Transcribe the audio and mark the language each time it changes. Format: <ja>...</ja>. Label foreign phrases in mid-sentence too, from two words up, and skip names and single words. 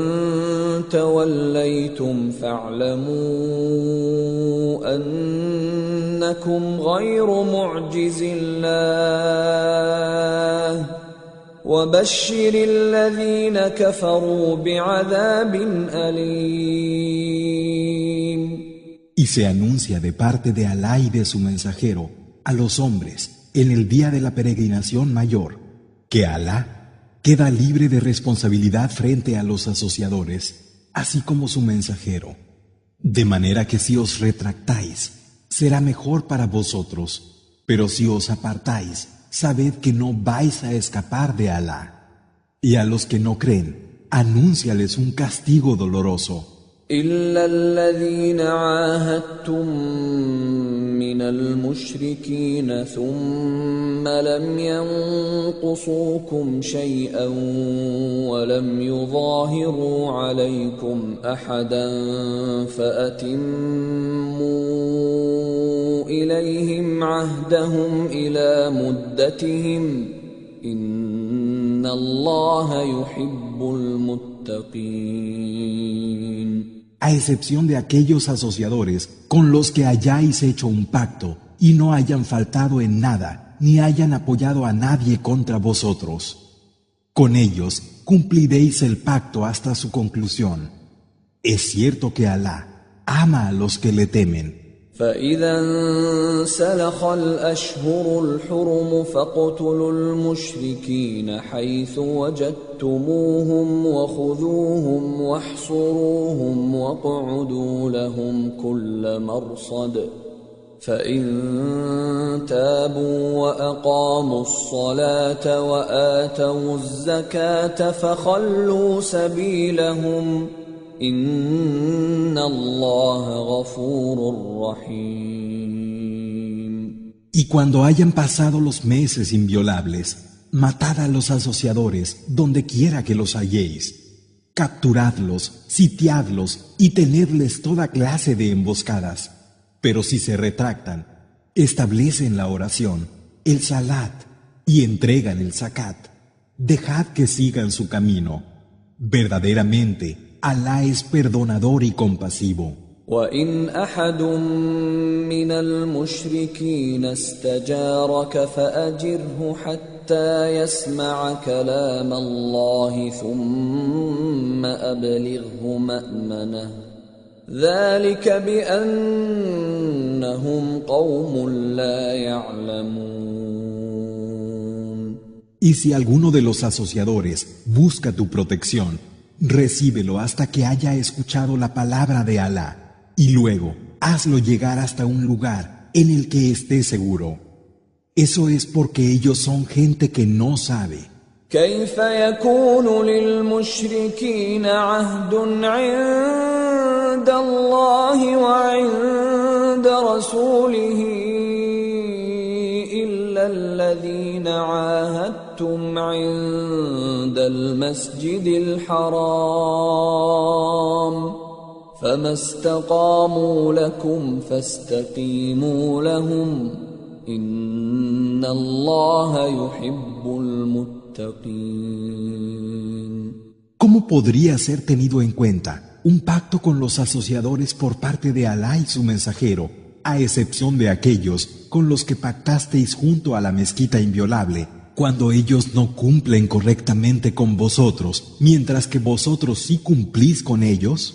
<ar>توليتم فاعلموا أنكم غير معجز الله وبشر الذين كفروا بعذاب أليم.</ar> <es>Y se anuncia de parte de Alá y de su mensajero a los hombres en el día de la peregrinación mayor que Alá queda libre de responsabilidad frente a los asociadores, así como su mensajero. De manera que si os retractáis, será mejor para vosotros, pero si os apartáis, sabed que no vais a escapar de Alá. Y a los que no creen, anúnciales un castigo doloroso.</es> <ar>إلا الذين عاهدتم من المشركين ثم لم ينقصوكم شيئا ولم يظاهروا عليكم أحدا فأتموا إليهم عهدهم إلى مدتهم إن الله يحب المتقين.</ar> <es>A excepción de aquellos asociadores con los que hayáis hecho un pacto y no hayan faltado en nada, ni hayan apoyado a nadie contra vosotros. Con ellos cumpliréis el pacto hasta su conclusión. Es cierto que Alá ama a los que le temen.</es> <ar>فإذا انسلخ الأشهر الحرم فاقتلوا المشركين حيث وجدتموهم وخذوهم واحصروهم واقعدوا لهم كل مرصد فإن تابوا وأقاموا الصلاة وآتوا الزكاة فخلوا سبيلهم إن الله غفور رحيم.</ar> <es>Y cuando hayan pasado los meses inviolables, matad a los asociadores donde quiera que los halléis. Capturadlos, sitiadlos y tenedles toda clase de emboscadas. Pero si se retractan, establecen la oración, el salat y entregan el zakat. Dejad que sigan su camino. Verdaderamente, Alá es perdonador y compasivo.</es> <ar>وَإِنْ أَحَدٌ مِّنَ الْمُشْرِكِينَ اسْتَجَارَكَ فَأَجِرْهُ حَتَّى يَسْمَعَ كَلَامَ اللَّهِ ثُمَّ أَبْلِغْهُ مَأْمَنَهُ ذَلِكَ بِأَنَّهُمْ قَوْمٌ لَّا يَعْلَمُونَ.</ar> <es>Y si alguno de los asociadores busca tu protección, recíbelo hasta que haya escuchado la palabra de Alá, y luego hazlo llegar hasta un lugar en el que esté seguro. Eso es porque ellos son gente que no sabe.</es> <ar>كيف يكون للمشركين عهد عند الله وعند رسوله إلا الذين عاهدتم عند المسجد الحرام فما استقاموا لكم فاستقيموا لهم إن الله يحب المتقين.</ar> <es>¿Cómo podría ser tenido en cuenta un pacto con los asociadores por parte de Alá y su mensajero, a excepción de aquellos con los que pactasteis junto a la mezquita inviolable, cuando ellos no cumplen correctamente con vosotros, mientras que vosotros sí cumplís con ellos?</es>